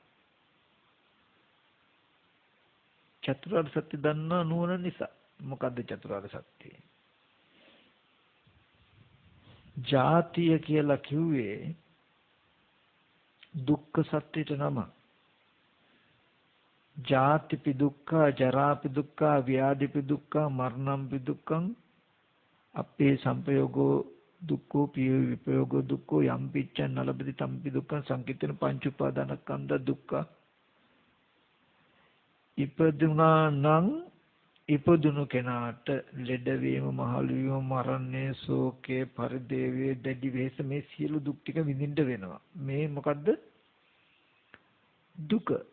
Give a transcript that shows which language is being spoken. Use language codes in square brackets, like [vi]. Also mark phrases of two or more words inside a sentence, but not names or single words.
[si] චතුරාර්ය සත්‍ය දන්නා නුවණ නිසා. මොකද්ද චතුරාර්ය සත්‍ය? ජාතිය කියලා කිව්වේ දුක්ඛ සත්‍යයට නම. [pi] ජාතිපි දුක්ඛ, ජරාපි දුක්ඛ, ව්‍යාධිපි දුක්ඛ, මරණම්පි දුක්ඛං, අපේ සංපයෝගෝ දුක්ඛෝ, පිය විපයෝගෝ දුක්ඛෝ, යම් පිච්ඡන් නලබති තම්පි දුක්ඛං සංකිට්ඨන පංච උපාදානස්කන්ධ දුක්ඛ. [si] ඉපදුනා නම් ඉපදුණු කෙනාට ලෙඩවීම, මහලු වීම, මරණය, ශෝකය, පරිදේවය, දැඩි වෙහෙස මේ සියලු දුක් ටික විඳින්න වෙනවා. මේ මොකද්ද? දුක.